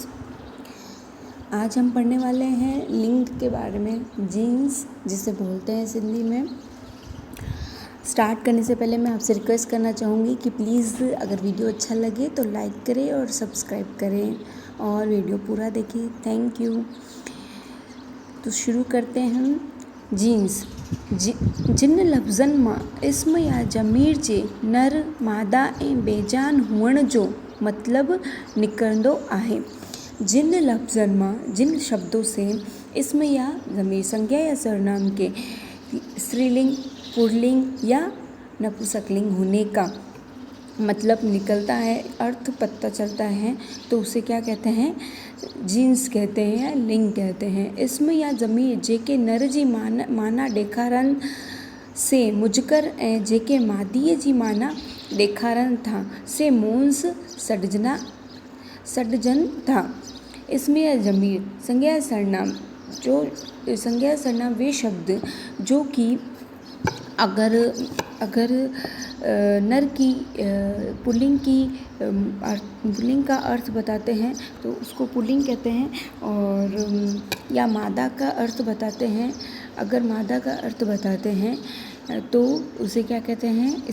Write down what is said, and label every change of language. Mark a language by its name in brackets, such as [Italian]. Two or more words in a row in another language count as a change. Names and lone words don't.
[Hindi] आज हम पढ़ने वाले हैं लिंग के बारे में, जीन्स जिसे बोलते हैं सिंधी में। स्टार्ट करने से पहले मैं आपसे रिक्वेस्ट करना चाहूँगी कि प्लीज़ अगर वीडियो अच्छा लगे तो लाइक करें और सब्सक्राइब करें और वीडियो पूरा देखें। [English] thank you. [Hindi] तो शुरू करते हैं हम। [Sindhi] जीन्स जिन लफ़्ज़नि मां इस्म या ज़मीर जे नर मादा ऐं बेजान हुअण जो मतिलबु निकिरंदो आहे। जिन लफ़्ज़नि मां, [Hindi] जिन शब्दों से इस्म या ज़मीर संज्ञा या सर्वनाम के स्त्रीलिंग, पुल्लिंग या नपुंसकलिंग होने का मतलब निकलता है, अर्थ पता चलता है, तो उसे क्या कहते हैं? जीन्स कहते हैं या लिंग कहते हैं। [Sindhi] इस्म या ज़मीर जेके नर जी माना ॾेखारनि से मुज़कर ऐं जेके मादीअ जी माना ॾेखारनि था से मोन्स सॾिजनि था। [Hindi] इस्म या ज़मीर संज्ञा या सर्वनाम संज्ञा या सर्वनाम वे शब्द जो कि अगर नर की पुल्लिंग का अर्थ बताते हैं तो उसको पुल्लिंग कहते हैं, और या मादा का अर्थ बताते हैं, अगर मादा का अर्थ बताते हैं तो उसे क्या कहते हैं?